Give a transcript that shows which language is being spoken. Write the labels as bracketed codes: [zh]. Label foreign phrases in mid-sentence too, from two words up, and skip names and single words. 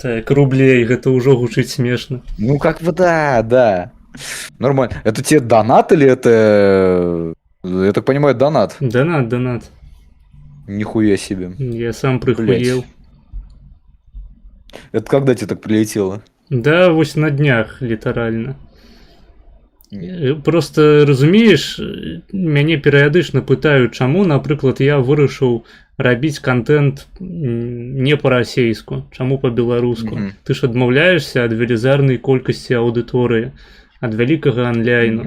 [ru] Так, рублей, это уже гучить смешно. Ну, как бы да. Нормально. Это тебе донат или это... Я так понимаю, донат? Донат. Нихуя себе. Я сам прихуел. Это когда тебе так прилетело? [be] Да, вось на днях, літаральна. Просто, разумееш, мяне перыядычна пытаюць, чаму, напрыклад, я вырашыў рабіць контент не па-расейску, чаму па-беларуску. Ты ж адмаўляешься ад велізарнай колькасці аўдыторыі, ад вялікага анляйну.